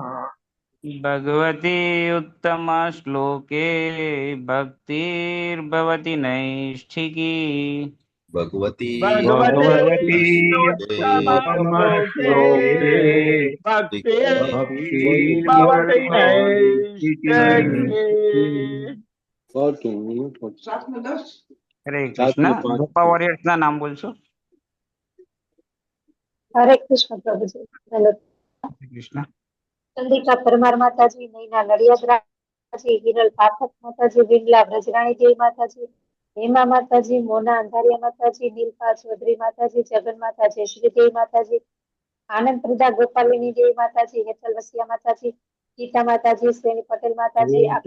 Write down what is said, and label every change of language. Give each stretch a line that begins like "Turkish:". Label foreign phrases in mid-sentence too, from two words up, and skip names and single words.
Sanskrit: भगवती उत्तमा श्लोके भक्तिर्भवति नैष्ठिकी भगवती भगवते उत्तमश्लोके उत्तमश्लोके भक्तिर्भवति भक्तिर्भवति नैष्ठिकी
Gujarati: હરે કૃષ્ણ ગોપા વોરિયર્સ ના નામ બોલશો. હરે કૃષ્ણ પ્રભુજી. હેલો. હરે કૃષ્ણ. ચંદ્રિકા પરમાર માતાજી, નૈના નડિયાદ માતાજી, હિરલ પાઠક માતાજી, વિમલા બ્રજરાણી દેવી માતાજી, હેમા માતાજી, મોના અંધારિયા માતાજી, નીલપા ચૌધરી માતાજી, જગન માતા જયશ્રી દેવી માતાજી, આનંદ પ્રદા ગોપાલિની દેવી માતાજી, હેતલ વસિયા માતાજી, ગીતા માતાજી, શ્રેણી પટેલ માતાજી,